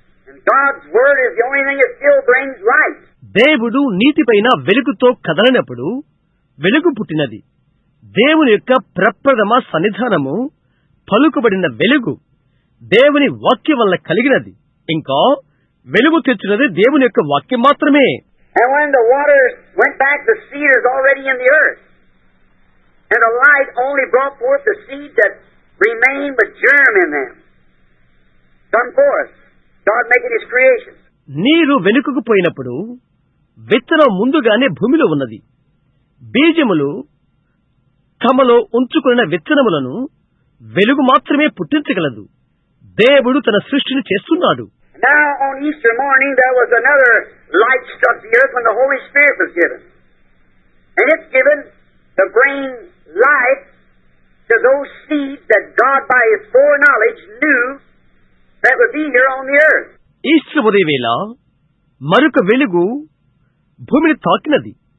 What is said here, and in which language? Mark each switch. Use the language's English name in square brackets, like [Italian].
[English] And God's Word is the only thing that still brings light. [Telugu] దేవుడు నీటిపైన వెలుగుతో కదలినప్పుడు వెలుగు పుట్టినది. దేవుని యొక్క ప్రప్రథమ సన్నిధానము పలుకబడిన వెలుగు దేవుని వాక్యం వల్ల కలిగినది. ఇంకా వెలుగు తెచ్చినది దేవుని యొక్క వాక్యం మాత్రమే. [English] And when the water went back, the seed is already in the earth. And the light only brought forth the seed that remained with germ in them. Come forth. God making His creation. [Telugu] నీరు వెనుకకు పోయినప్పుడు విత్తనం ముందుగానే భూమిలో ఉన్నది. బీజములు తమలో ఉంచుకున్న విత్తనములను వెలుగు మాత్రమే పుట్టించగలదు. దేవుడు తన సృష్టిని చేస్తున్నాడు. [English] Now on Easter morning there was another light struck the earth when the Holy Spirit was given. And it's given to bring light to those seeds that God by His foreknowledge knew that would be here on the earth. [Telugu] Easter ఉదయవేళ మరొక వెలుగు భూమిని తాకినది.